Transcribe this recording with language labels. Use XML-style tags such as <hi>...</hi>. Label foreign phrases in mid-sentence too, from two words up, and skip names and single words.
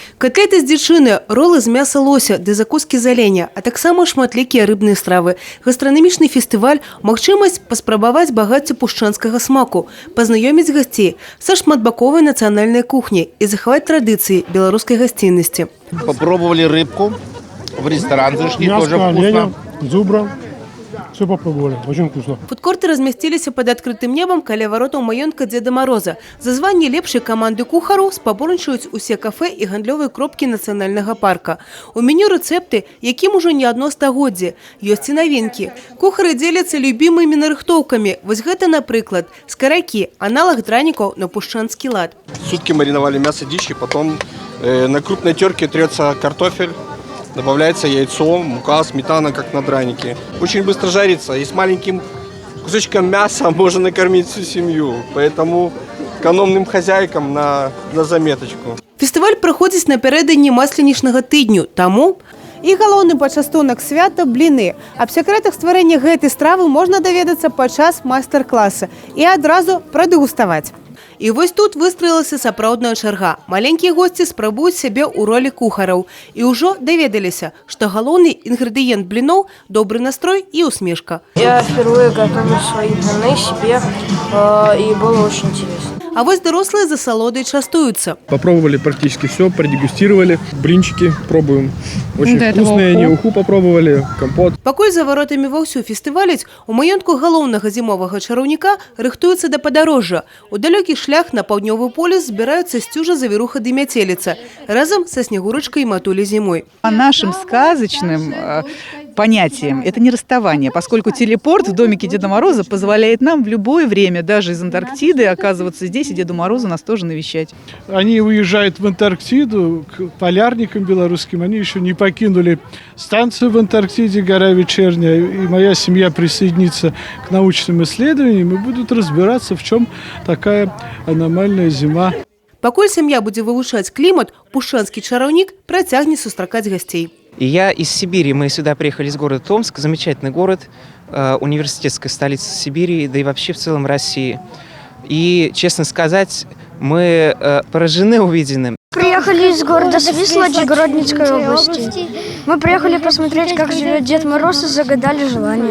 <be>Котлеты з дзічыны, ролы з мяса лося, ды закускі з аленя, а таксама шматлікія рыбныя стравы. Гастранамічны фестываль – магчымасць паспрабаваць багацце пушчанскага смаку, пазнаёміць гасцей са шматбаковай нацыянальнай кухняй і захаваць традыцыі беларускай гасціннасці.</be> <ru>Попробовали рыбку в ресторан зашли, тоже Мяско, вкусно. оленя, зубра. Все попробовали, очень вкусно.</ru> <be>Фудкорты размясціліся пад адкрытым небам каля варотаў маёнтка Дзеда Мороза. За званне лепшай каманды кухараў спаборнічаюць усе кафэ і гандлёвыя кропкі нацыянальнага парка. У меню рэцэпты, якім ужо не адно стагоддзе. Ёсць і навінкі. Кухары дзеляцца любімымі нарыхтоўкамі. Вось гэта, напрыклад, скаракі, аналаг дранікаў на пушчанскі лад.</be> <ru>Сутки мариновали мясо дичи, потом на крупной терке трется картофель, добавляется яйцо, мука, сметана, как на дранике. Очень быстро жарится, и с маленьким кусочком мяса можно накормить всю семью. Поэтому экономным хозяйкам на заметочку.</ru> <be>Фестываль праходзіць напярэдадні масленічнага тыдню, таму І галоўны пачастунак свята – бліны. Аб сакрэтах стварэння гэтай стравы можна даведацца падчас майстар-класа і адразу прадэгуставаць. І вось тут выстроілася сапраўдная чарга. Маленькія госці спрабуюць сябе ў ролі кухараў. І ўжо даведаліся, што галоўны інгрэдыент бліноў – добры настрой і усмешка.</be> <ru>Я впервые готовлю свои блины себе, и было очень интересно.</ru> <be>А вось дарослыя за салодай частуюцца.</be> <ru>Попробовали практически все, продегустировали. Блинчики пробуем. Очень вкусные, они уху попробовали, компот.</ru> <be>Пакуль за варотамі вовсю фестываляць, у маёнтку галоўнага зімовага чараўніка рыхтуюцца да падарожжа. У далёкі шлях на паўднёвы полюс збіраюцца сцюжа, завіруха ды мяцеліца разам са снегурачкай і матуляй зімой.</be> <ru>По нашим сказочным понятиям это не расставание, поскольку телепорт в домике Деда Мороза позволяет нам в любое время, даже из Антарктиды, оказываться здесь, и Деду Морозу нас тоже навещать. Они уезжают в Антарктиду к полярникам белорусским. Они еще не покинули станцию в Антарктиде, гора Вечерняя. И моя семья присоединится к научным исследованиям и будут разбираться, в чем такая аномальная зима.</ru> <be>Пакуль сям'я будзе вывучаць клімат, пушчанскі чараўнік працягне сустракаць гасцей.</be> <ru>И я из Сибири, мы сюда приехали из города Томск, замечательный город, университетская столица Сибири, да и вообще в целом России. И, честно сказать, мы поражены увиденным. Приехали из города Свислочь Городницкой области. Мы приехали посмотреть, как живет Дед Мороз, и загадали желание.</ru>